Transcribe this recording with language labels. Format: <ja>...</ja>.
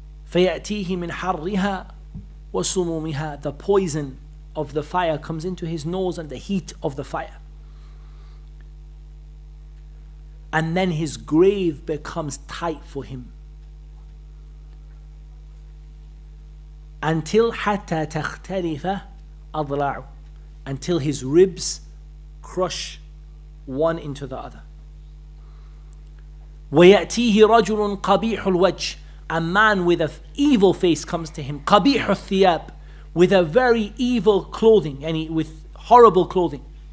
<ar>فَيَأْتِيهِ مِنْ حَرِّهَا وَسُمُومِهَا.</ar> <en>The poison of the fire comes into his nose and the heat of the fire. And then his grave becomes tight for him. Until</en> <ar>حَتَّى تَخْتَلِفَ أَضْلَاعُ.</ar> <en>Until his ribs crush one into the other.</en> <ar>وَيَأْتِيهِ رَجُلٌ قَبِيحُ الْوَجْهِ.</ar> <en>A man with an evil face comes to him.</en> <ar>قَبِيحُ الثِّيَابِ.</ar> <en>With a very evil clothing, and with horrible clothing.</en>